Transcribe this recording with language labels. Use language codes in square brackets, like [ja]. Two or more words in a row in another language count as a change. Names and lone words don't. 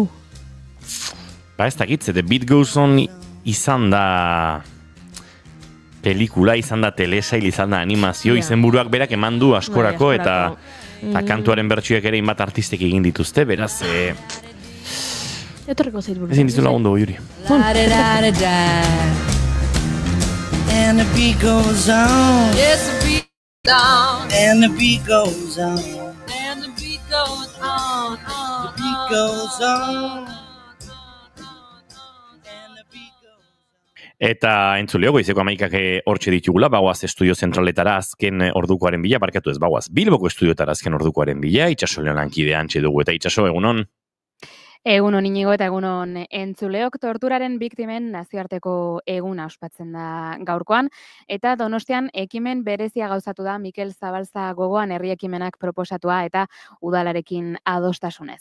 [eu] Ez dakit, The Beat Goes On izan da pelikula, izan da telesail, izan da animazio, izenburuak berak eman du askorako, eta kantuaren bertsioak ere inbat artistek egin dituzte, beraz... Etorreko zait buru. Ezin dizu lagundu, Juri. [en] And the beat goes on. Yes, the beat goes on. And the beat goes on. And the beat goes on. The beat goes on. [eu] Eta entzuleo, goizeko 11 hortxe ditugula, bagoaz estudio zentraletara azken ordukoaren bila, barkatu ez bagoaz Bilboko estudioetara azken ordukoaren bila, Itxaso Leonankide antxe dugu, eta Itxaso, egunon? Egunon Inigo eta egunon entzuleok, torturaren biktimen nazioarteko eguna ospatzen da gaurkoan, eta Donostian ekimen berezia gauzatu da Mikel Zabalza gogoan herri ekimenak proposatua eta udalarekin adostasunez.